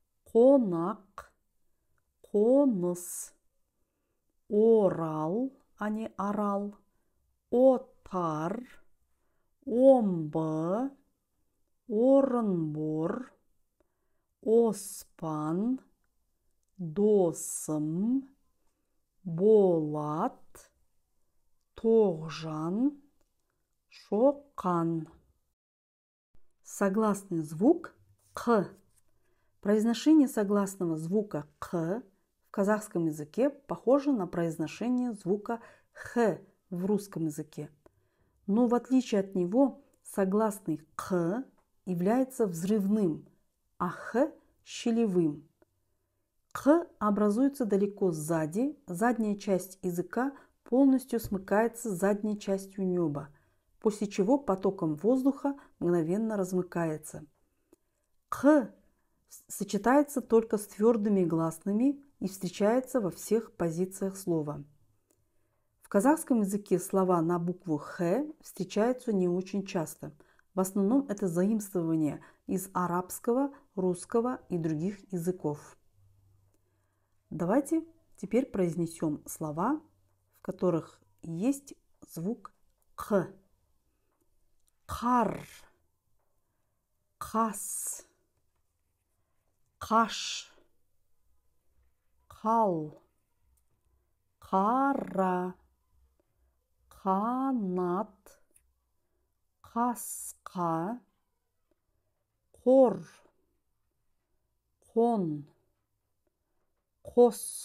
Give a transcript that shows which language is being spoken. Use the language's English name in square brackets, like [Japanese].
[Kazakh] қонақ, қоныс, орал, а не арал, отар, омбы, орынбор, оспан, досым, болат, тоғжан, шоқан. [Russian] Согласный звук «к». Произношение согласного звука «к» в казахском языке похоже на произношение звука «х» в русском языке. Но в отличие от него согласный «к» является взрывным, а «х» – щелевым. «К» образуется далеко сзади, задняя часть языка полностью смыкается с задней частью неба, после чего потоком воздуха мгновенно размыкается. «К» сочетается только с твердыми гласными и встречается во всех позициях слова. В казахском языке слова на букву «х» встречаются не очень часто. В основном это заимствование из арабского, русского и других языков. Давайте теперь произнесем слова, в которых есть звук «к». [Kazakh] Қар, қас, қаш, қал, қара, қанат, қасқа, қор, қон, қос,